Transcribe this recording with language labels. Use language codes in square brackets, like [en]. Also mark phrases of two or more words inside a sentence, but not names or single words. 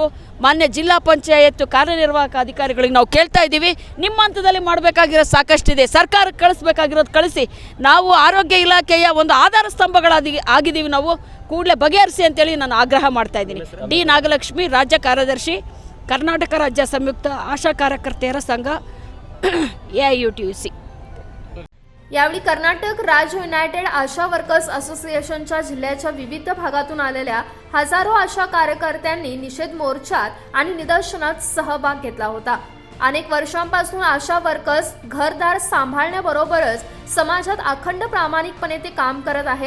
[kn] ಮಾನ್ಯ ಜಿಲ್ಲಾ ಪಂಚಾಯತ್ ಕಾರ್ಯನಿರ್ವಾಹಕ ಅಧಿಕಾರಿಗಳಿಗೆ ನಾವು ಕೇಳ್ತಾ ಇದ್ದೀವಿ, ನಿಮ್ಮ ಹಂತದಲ್ಲಿ ಮಾಡಬೇಕಾಗಿರೋದು ಸಾಕಷ್ಟಿದೆ, ಸರ್ಕಾರಕ್ಕೆ ಕಳಿಸ್ಬೇಕಾಗಿರೋದು ಕಳಿಸಿ। ನಾವು ಆರೋಗ್ಯ ಇಲಾಖೆಯ ಒಂದು ಆಧಾರ ಸ್ತಂಭಗಳಾಗಿದ್ದೀವಿ, ನಾವು ಕೂಡಲೇ ಬಗೆಹರಿಸಿ ಅಂತೇಳಿ ನಾನು ಆಗ್ರಹ ಮಾಡ್ತಾ ಇದ್ದೀನಿ। ಡಿ ನಾಗಲಕ್ಷ್ಮಿ, ರಾಜ್ಯ ಕಾರ್ಯದರ್ಶಿ, ಕರ್ನಾಟಕ ರಾಜ್ಯ ಸಂಯುಕ್ತ ಆಶಾ ಕಾರ್ಯಕರ್ತೆಯರ ಸಂಘ AUTUC। [mr] यावेळी कर्नाटक राज्य युनायटेड आशा वर्कर्स असोसिएशनच्या जिल्ह्याच्या विविध भागातून आलेल्या हजारो आशा कार्यकर्त्यांनी निषेध मोर्चात आणि निदर्शनात सहभाग घेतला होता। अनेक वर्षांपासून आशा वर्कर्स घरदार सांभाळण्याबरोबरच समाजात अखंड प्रामाणिकपणे ते काम करत आहेत.